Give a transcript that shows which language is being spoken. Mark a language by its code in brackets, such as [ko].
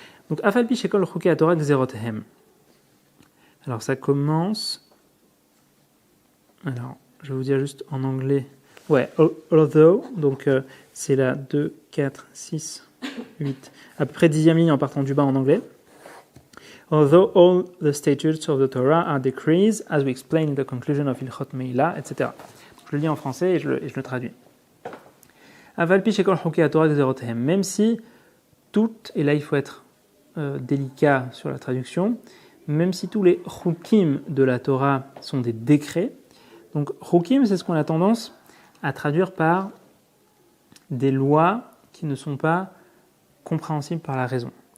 [he] Donc Afal pi shekol chukei haTorah gzerothem. [fr] Alors ça commence. Alors je vais vous dire juste en anglais. Ouais, although, donc c'est la 2, 4, 6, 8, à peu près 10e ligne en partant du bas en anglais. [en] Although all the statutes of the Torah are decrees, as we explain in the conclusion of Ilchot Meila, etc. [fr] Je le lis en français et je le traduis. [he] Aval pi shekol chukei haTorah gzerothem. [fr] Même si toutes, et là il faut être délicat sur la traduction, même si tous les chukim de la Torah sont des décrets, donc chukim c'est ce qu'on a tendance à traduire par des lois qui ne sont pas compréhensibles par la raison.